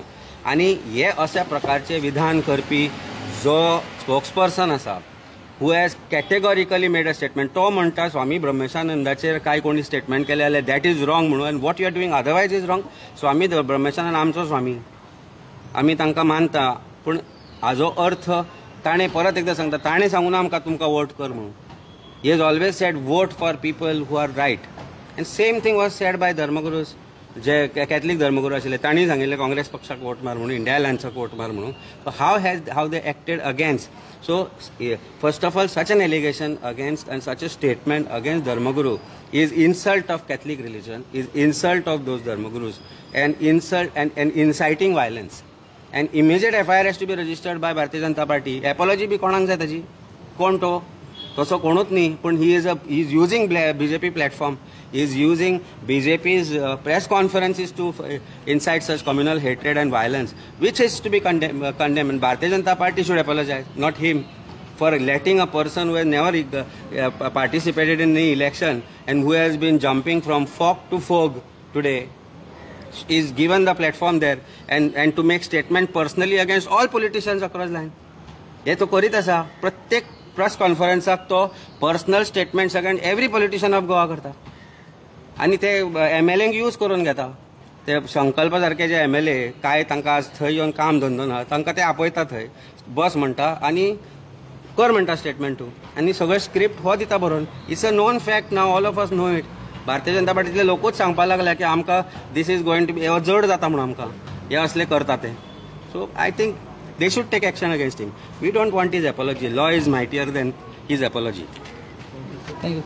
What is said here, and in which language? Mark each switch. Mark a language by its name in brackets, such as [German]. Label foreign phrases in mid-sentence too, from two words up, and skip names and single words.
[Konkani] आनी हे अशा प्रकारचे विधान करपी जो स्पोक्सपर्सन आसा [English] who has categorically made a statement, [Konkani] तो म्हणटा स्वामी ब्रह्मेशानंदाचेर काय कोणी स्टेटमेंट केले जाल्यार [English] that is wrong [Konkani] म्हणून, आनी [English] what you are doing otherwise is wrong. [Konkani] स्वामी ब्रह्मेशानंद आमचो स्वामी, आमी तांकां मानता, पूण हाजो अर्थ ताणें परत एकदां सांगता, ताणें सांगून आमकां तुमकां वोट कर म्हणून. [English] He has always said vote for people who are right. And same thing was said by dharmagurus, [Konkani] जे कॅथलीक धर्मगुरू आशिल्ले तांणी सांगिल्लें काँग्रेस पक्षाक वोट मार म्हणून, इंडिया अलायन्साक वोट मार म्हणून. [English] So how they acted against. So first of all such an allegation against and such a statement against dharmaguru is insult of Catholic religion, is insult of those dharmagurus, and insult and inciting violence. And immediate FIR has to be registered by Bharatiya Janata Party. [Konkani] Apology बी कोणाक जाय ताची? कोण तो? तसो कोणूच न्ही. [English] पण he is using BJP platform. He is using BJP's press conferences to incite such communal hatred and violence, which is to be condemned. And Bharatiya Janata Party should apologize, not him. for letting a person who has never participated in any election and who has been jumping from fog to fog today is given the platform there and to make statement personally against all politicians across line. [Konkani] हे तो करीत आसा प्रत्येक प्रेस कॉन्फरन्साक तो [English] personal statements against every politician of Goa [Konkani] करता आनी ते MLAंक यूज करून घेता. ते संकल्प सारखे जे MLA काय तांकां थंय येवन काम धंदो ना तांकां ते आपयता थंय बस म्हणटा आनी कर म्हणटा स्टेटमेंट तूं आनी सगळे स्क्रिप्ट हो दिता बरोवन. [English] It's a known fact now all of us know it. [Konkani] भारतीय जनता पार्टीतले लोकूच सांगपाक लागल्या की आमकां [English] this is going to be [Konkani] हे जड जाता म्हणून आमकां हे असले करता ते. [English] So I think they should take action against him. We don't want his apology. Law is mightier than his apology. Thank you.